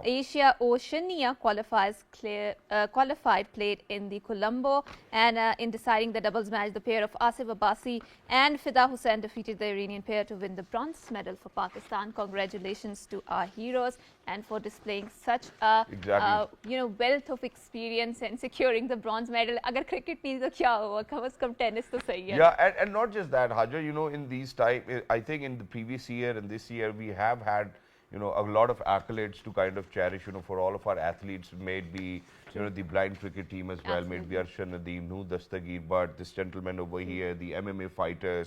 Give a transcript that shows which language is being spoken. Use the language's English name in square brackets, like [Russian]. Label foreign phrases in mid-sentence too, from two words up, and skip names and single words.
[English] Asia Oceania qualified played in the Colombo, and in deciding the doubles match, the pair of Asif Abbasi and Fida Hussain defeated the Iranian pair to win the bronze medal for Pakistan. Congratulations to our heroes and for displaying such a wealth of experience and securing the bronze medal. [Urdu] اگر کرکٹ نہیں تو کیا ہوا، کم سے کم ٹینس تو صحیح ہے. [English] Yeah, and not just that, Hajar, in these time, I think in the previous year and this year, we have had, a lot of accolades to kind of cherish, for all of our athletes, maybe, the blind cricket team as well, maybe Arshad Nadeem, Noor Dastagir, but this gentleman over here, the MMA fighters.